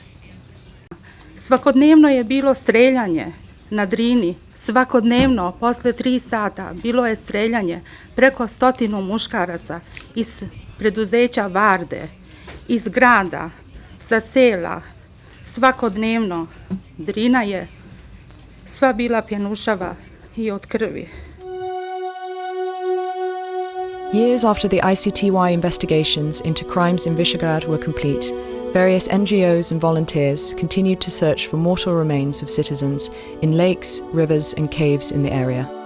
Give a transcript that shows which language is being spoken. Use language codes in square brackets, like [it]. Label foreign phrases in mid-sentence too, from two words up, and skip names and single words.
[bs] Svakodnevno je bilo streljanje na Drini, svakodnevno, posle 3 sata, bilo je streljanje preko 100 muškaraca iz preduzeća Varde, iz grada, sa sela, svakodnevno. Drina je sva bila pjenušava i od krvi. [en] Years after the ICTY investigations into crimes in Višegrad were complete, various NGOs and volunteers continued to search for mortal remains of citizens in lakes, rivers and caves in the area.